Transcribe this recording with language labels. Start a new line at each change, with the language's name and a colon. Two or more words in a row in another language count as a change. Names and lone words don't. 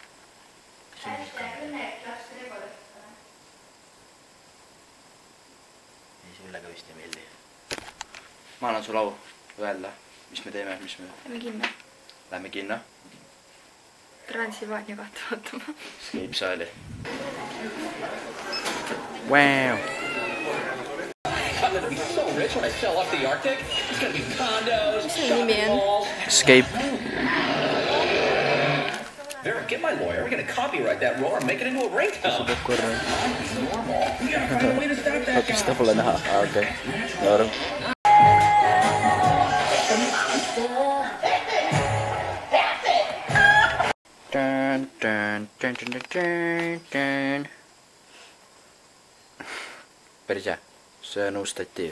Estonian: See on kaamera. Ei, sulle ka vist ei meeldi. Ma annan sul au öelda, mis me teeme, mis me... Lähme kinno. Lähme kinno. Transilvaania kahte vaatama. Escape saali.
English: Wow. I'm gonna be so rich when I sell off the Arctic. It's gonna be condos.
Estonian: Mis see nimi on? Escape.
English: Vera, get my lawyer. We're gonna copyright that roar and make it into a ringtone. Normal. We gotta find a way to stop that guy.
Estonian: Sitä pole näha. Okei. Norm. Dun, dun, dun, dun, dun, dun. Päris hea. See on uus statiiv.